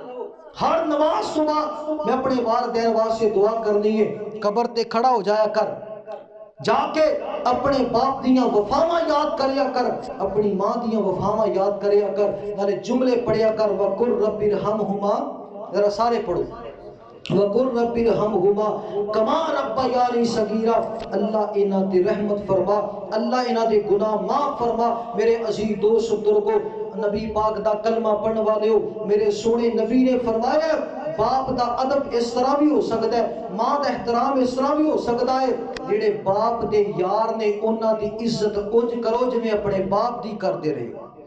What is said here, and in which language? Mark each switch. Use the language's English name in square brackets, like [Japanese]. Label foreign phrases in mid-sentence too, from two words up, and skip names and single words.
[Punjabi] ہر نماز توں بعد میں اپنے والدین واسطے دعا کرنی ہے قبر تے کھڑا ہو جایا کر جا کے اپنے باپ دیاں وفاواں یاد کریا کر اپنی ماں دیاں وفاواں یاد کریا کر نالے جملے پڑھیا کر [Arabic] وقل رب ارحمهما [Punjabi] ذرا سارے پڑھو [Arabic] وقل رب ارحمهما كما ربياني صغيرا [Punjabi] اللہ انہاں تے رحمت فرما اللہ انہاں دے گناہ معاف فرما میرے عزیز دوست بزرگو نبی پاک دا کلمہ پڑھن والے ہو میرے سوہنے نبی نے فرمایا باپ دا ادب اس طرح وی ہو سکدا ہے ماں دا احترام اس طرح وی ہو سکدا ہے جیہڑے باپ دے یار نے انہاں دی عزت انج کرو جیویں اپنے باپ دی کردے رہے